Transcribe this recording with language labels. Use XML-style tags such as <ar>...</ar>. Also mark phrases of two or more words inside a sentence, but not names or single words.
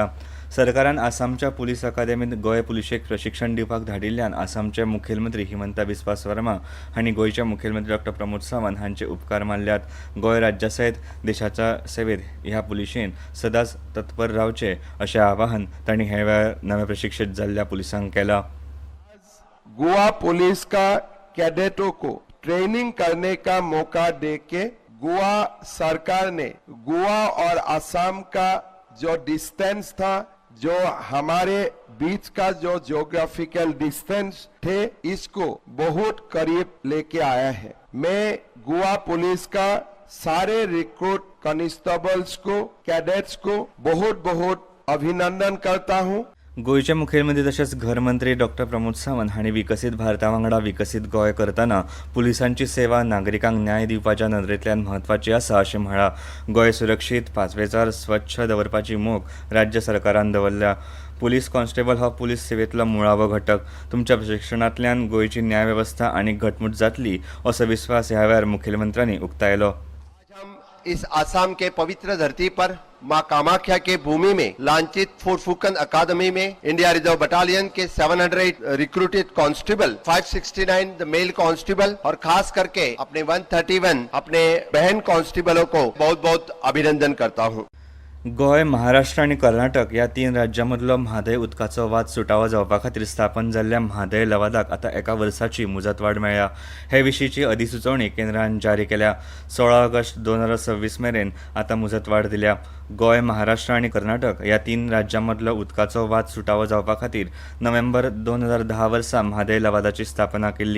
<kok>सरकारान आसामच्या पुलीस अकादेमीत गोंय पुलिशेक प्रशिक्षण दिवपाक धाडिल्ल्यान आसामचे मुखेलमंत्री हिमंता बिस्वा शर्मा हांणी गोंयचे मुखेलमंत्री डॉ प्रमोद सावंत हांचे उपकार मानल्यात. गोंय राज्या सयत देशाच्या सेवेत ह्या पुलिशेन सदांच तत्पर रावचे अशें आवाहन तांणी हे वेळार नवे प्रशिक्षीत जाल्ल्या पुलिसांक केलां.</kok> <hi>गोवा पुलिस का कैडेटों को ट्रेनिंग करने का मौका देके गोवा सरकार ने गोवा और असम का जो डिस्टेंस था, जो हमारे बीच का जो</hi> <en>geographical distance</en> <hi>थे, इसको बहुत करीब लेके आया है. मैं गोवा पुलिस का सारे</hi> <en>recruit constables</en> <hi>को, कैडेट्स को बहुत बहुत अभिनंदन करता हूं.</hi> <kok>गोंयचे मुखेलमंत्री तशेंच घरमंत्री डॉ प्रमोद सावंत हांणी विकसीत भारता वांगडा विकसीत गोंय करतना पुलिसांची सेवा नागरिकांक न्याय दिवपाच्या नदरेंतल्यान म्हत्वाची आसा अशें म्हळां. गोंय सुरक्षीत पांचवेचार स्वच्छ दवरपाची मोख राज्य सरकारान दवरल्या.</kok> <en>police constable</en> <kok>हो पुलीस सेवेंतलो मुळावो घटक. तुमच्या प्रशिक्षणांतल्यान गोंयची न्याय वेवस्था आनीक घटमूट जातली असो विस्वास ह्या वेळार मुखेलमंत्र्यांनी उक्तायलो.</kok> <hi>इस आसाम के पवित्र धरती पर मां कामाख्या के भूमि में लांछित फुरफुकन अकादमी में इंडिया रिजर्व बटालियन के 708</hi> <en>recruited constable,</en> <hi>569</hi> <en>the male constable</en> <hi>और खास करके अपने 131 अपने बहन कांस्टेबलों को बहुत बहुत अभिनंदन करता हूं.</hi> <kok>गोंय, महाराष्ट्र आनी कर्नाटक ह्या 3 राज्यांमदलो म्हादय उदकाचो वाद सुटावो जावपा खातीर स्थापन जाल्ल्या म्हादय लवादाक आतां एका वर्साची मुजतवाड मेळ्ळ्या. हे विशींची अधिसुचोवणी केंद्रान जारी केल्या. 16 ऑगस्ट 2026 मेरेन आतां मुजतवाड दिल्या. गोंय, महाराष्ट्र आनी कर्नाटक ह्या 3 राज्यांमदलो उदकाचो वाद सुटावो जावपा खातीर नोव्हेंबर 2010 वर्सा म्हादय लवादाची स्थापना केल्ली.</kok>